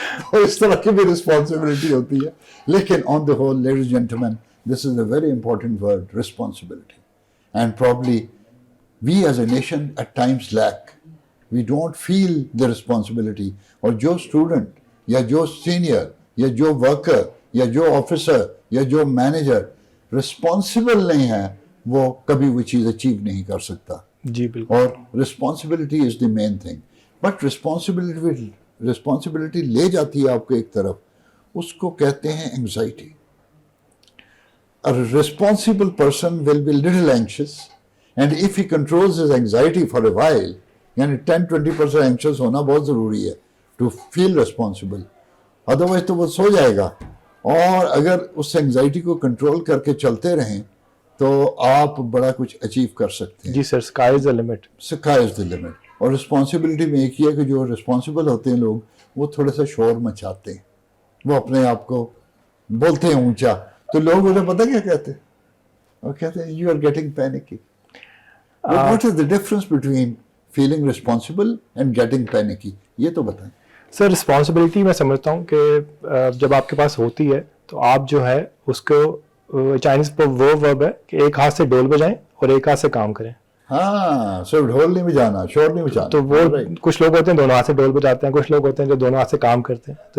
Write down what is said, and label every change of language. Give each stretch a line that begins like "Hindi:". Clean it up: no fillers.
Urdu: تو اس طرح کی بھی رسپانسبلٹی ہوتی ہے. لیکن
English: On the whole ladies gentlemen this is a very important word responsibility. And probably we as a nation at times lack. We don't feel the responsibility.
Urdu: اور جو اسٹوڈنٹ یا جو سینئر یا جو ورکر یا جو آفیسر یا جو مینیجر رسپانسبل نہیں ہے وہ کبھی وہ چیز اچیو نہیں کر سکتا. جی بالکل.
English: اور responsibility is the main thing.
Urdu: But responsibility لے جاتی ہے آپ کو ایک طرف, اس کو کہتے ہیں anxiety.
English: A responsible person will be little anxious, and if he controls his anxiety for a while, یعنی 10-20% anxious
Urdu: ہونا بہت ضروری ہے
English: to feel responsible.
Urdu: Otherwise تو وہ سو جائے گا. اور اگر اس انگزائٹی کو کنٹرول کر کے چلتے رہیں تو آپ بڑا کچھ اچیو کر سکتے ہیں.
English: جی sir, sky is the limit. Sky is the limit.
Urdu: اور رسپانسبلٹی میں ایک یہ ہے کہ جو رسپانسبل ہوتے ہیں لوگ وہ تھوڑا سا شور مچاتے ہیں, وہ اپنے آپ کو بولتے ہیں اونچا, تو لوگ انہیں پتہ کیا کہتے ہیں, وہ کہتے ہیں
English: You are getting panicky. What is the difference between feeling responsible and getting panicky,
Urdu: یہ تو بتائیں. سر رسپانسبلٹی میں سمجھتا ہوں کہ جب آپ کے پاس ہوتی ہے تو آپ جو ہے اس کو چائنیز پر وہ ورب ہے کہ ایک ہاتھ سے ڈول بجائیں اور ایک ہاتھ سے کام کریں. ہاں, صرف ڈھول نہیں بجانا, شور نہیں بجانا. تو وہ کچھ لوگ ہوتے ہیں دونوں ہاتھ سے ڈول بجاتے ہیں, کچھ لوگ ہوتے ہیں جو دونوں ہاتھ سے کام کرتے ہیں.